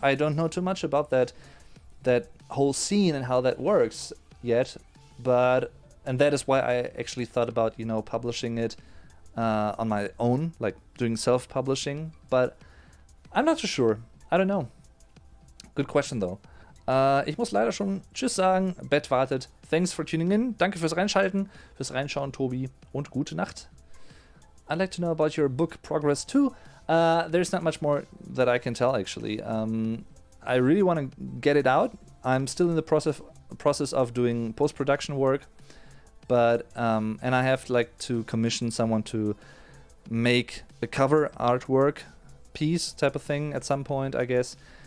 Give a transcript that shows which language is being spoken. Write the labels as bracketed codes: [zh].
[en] I don't know too much about that whole scene and how that works yet, and that is why I actually thought about, you know, publishing it on my own, like doing self-publishing, but I'm not too sure. I don't know. Good question though. [de] Ich muss leider schon Tschüss sagen. Bett wartet. [en] Thanks for tuning in. [de] Danke fürs Reinschalten, fürs Reinschauen, Tobi, und gute Nacht. [en] I'd like to know about your book progress too. There's not much more that I can tell actually. I really want to get it out. I'm still in the process of doing post-production work. But and I have like to commission someone to make a cover artwork piece type of thing at some point, I guess.